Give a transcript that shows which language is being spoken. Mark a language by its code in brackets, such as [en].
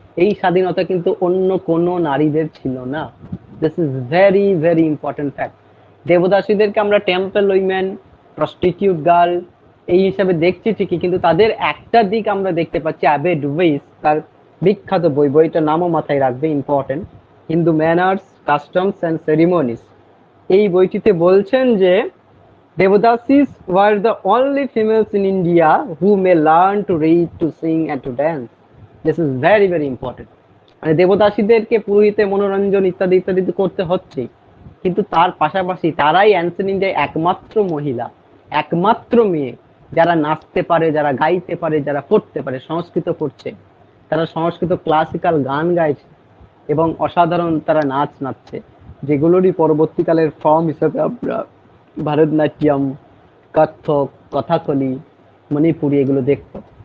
[bn] এই স্বাধীনতা কিন্তু অন্য কোনো নারীদের ছিল না। [en] This is very very important fact. [bn] দেবদাসীদেরকে আমরা টেম্পল উইমেন, প্রস্টিটিউট গার্ল এই হিসাবে দেখছি ঠিকই, কিন্তু তাদের একটা দিক আমরা দেখতে পাচ্ছি, অ্যাবে ডুবেইস তার বিখ্যাত বইটার নামও মাথায় রাখবে, important, Hindu manners, customs and সেরিমনিস। এই বইটিতে বলছেন যে [en] Devadasis were the only females in India who may learn to read, to sing and to dance. This is very very important. [bn] মানে দেবদাসীদেরকে পুরোহিতে মনোরঞ্জন ইত্যাদি ইত্যাদি করতে হচ্ছে, কিন্তু তার পাশাপাশি তারাই অ্যানসেন্ট ইন্ডিয়ায় একমাত্র মহিলা, একমাত্র মেয়ে যারা নাচতে পারে, যারা গাইতে পারে, যারা পড়তে পারে, সংস্কৃত পড়ছে, তারা সংস্কৃত ক্লাসিক্যাল গান গাইছে এবং অসাধারণ তারা নাচ নাচছে, যেগুলোরই পরবর্তীকালের ফর্ম হিসেবে আমরা ভারতনাট্যম, কত্থক, কথাকলি, মণিপুরি এগুলো দেখতো।